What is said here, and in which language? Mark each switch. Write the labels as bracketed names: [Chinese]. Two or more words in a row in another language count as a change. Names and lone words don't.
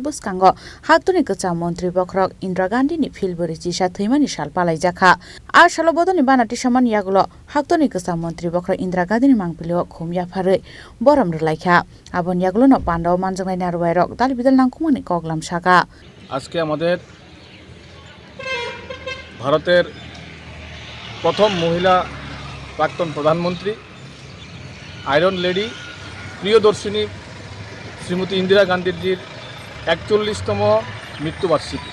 [Kok Borok] Bwskango Hakotor Kwcham Mantri Bokhorok Indira Gandhi ni Philbrwichisa Thwimani Sal Palaijakha Phasalo bodoni banati saman yagulo Hakotor Kwcham Mantri Bokhorok Indira Gandhi ni mangpilio khumya pharui borom rulaikha abon yagulo no pandao manjaknai narwairok dal bidal nangkumani koglam saka [Bangla] আজকে আমাদের ভারতের প্রথম মহিলা প্রাক্তন প্রধানমন্ত্রী [English] Iron Lady [Bangla] প্রিয়দর্শিনী শ্রীমতী ইন্দিরা গান্ধীজির ৪১তম মৃত্যুবার্ষিকী।